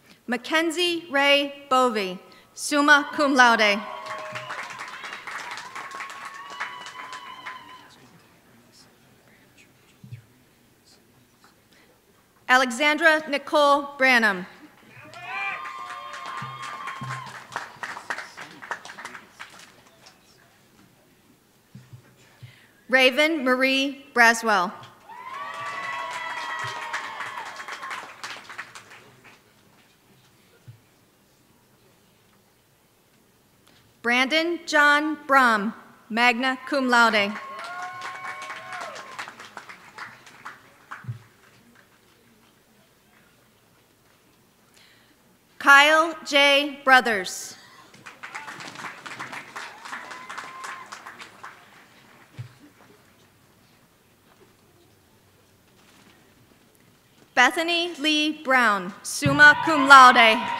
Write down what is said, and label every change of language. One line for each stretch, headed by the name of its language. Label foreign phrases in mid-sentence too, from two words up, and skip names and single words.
English: Mackenzie Ray Bovey,
Latin: summa cum laude.
English: Alexandra Nicole Branham. Raven Marie Braswell. Brandon John Brom,
Latin: magna cum laude.
English: Kyle J. Brothers. Bethany Lee Brown,
Latin: summa cum laude.